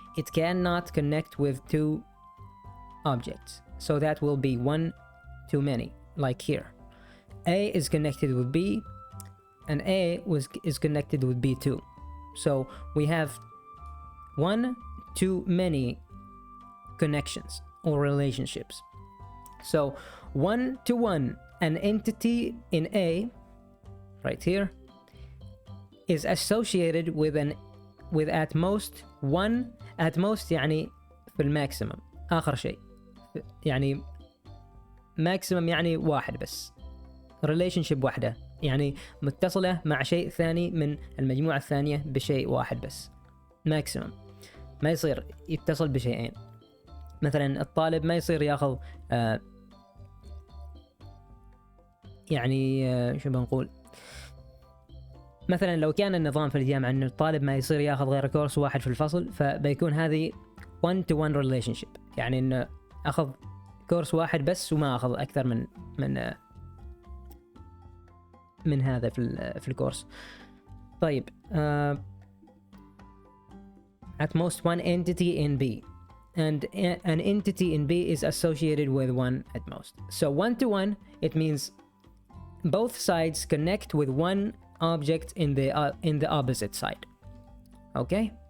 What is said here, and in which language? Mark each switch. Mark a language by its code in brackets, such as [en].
[en] It cannot connect with two objects, so that will be one too many, like here. A is connected with B and A is connected with B too. So we have one too many connections or relationships. So 1-to-1, an entity in A right here is associated with at most [ar] one, at most يعني في الماكسيمم، آخر شيء يعني ماكسيمم يعني واحد بس، relationship واحدة، يعني متصلة مع شيء ثاني من المجموعة الثانية بشيء واحد بس، ماكسيمم. ما يصير يتصل بشيئين. مثلا الطالب ما يصير ياخذ يعني شو بنقول، مثلا لو كان النظام في الجامعة ان الطالب ما يصير ياخذ غير كورس واحد في الفصل، فبيكون هذه 1-to-1 relationship، يعني انه اخذ كورس واحد بس وما اخذ اكثر من هذا في الكورس. [en] طيب at most one entity in B, and an entity in B is associated with one at most. So 1-to-1, it means both sides connect with one object in the opposite side. Okay?